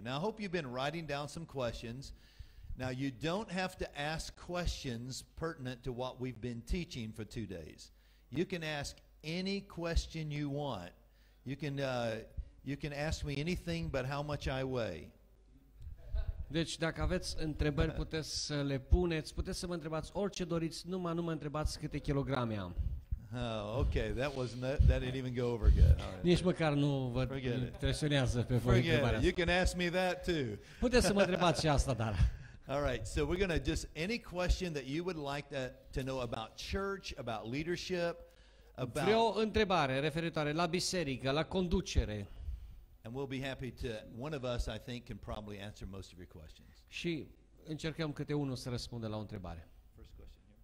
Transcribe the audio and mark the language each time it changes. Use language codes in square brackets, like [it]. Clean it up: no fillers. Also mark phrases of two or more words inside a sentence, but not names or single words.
[en] Now I hope you've been writing down some questions. Now you don't have to ask questions pertinent to what we've been teaching for 2 days. You can ask any question you want. You can ask me anything but how much I weigh. [ro] Deci dacă aveți întrebări puteți să le puneți, puteți să mă întrebați orice doriți, numai nu mă întrebați câte kilograme am. [en] Oh, okay, that didn't even go over good. All right. [ro] Nici măcar nu vă [en] Forget it. [ro] impresionează pe voi [en] Forget [ro] întrebarea [en] it. You [ro] asta. [en] can ask me that too. [ro] Puteți să mă întrebați și asta, dar... [en] All right, so we're going to just any question that you would like to know about church, about leadership, [ro] Vreo întrebare referitoare la biserică, la conducere. [en] and we'll be happy to. One of us, I think, can probably answer most of your questions. [ro] Și încercăm câte unul să răspundă la o întrebare. [en] First question here.